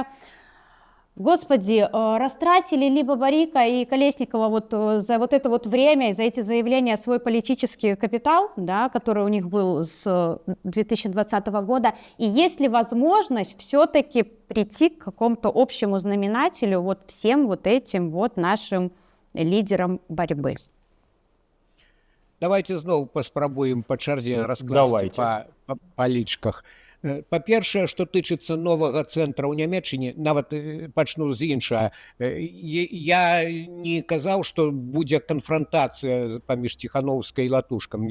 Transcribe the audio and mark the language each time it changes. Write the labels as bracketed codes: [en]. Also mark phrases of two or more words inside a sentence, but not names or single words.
[ru] Господи, растратили ли Бабарико и Колесникова вот за вот это вот время и за эти заявления свой политический капитал, да, который у них был с 2020 года, и есть ли возможность все-таки прийти к какому-то общему знаменателю вот всем вот этим вот нашим лидерам борьбы? [be] Давайте зноў паспрабуем па чарзе раскласці па лічках. Па-першае, што тычыцца новага цэнтра ў Нямецчыне, нават пачну з іншага, я не казаў, што будзе канфрантацыя паміж Ціхановскай і Латушкам.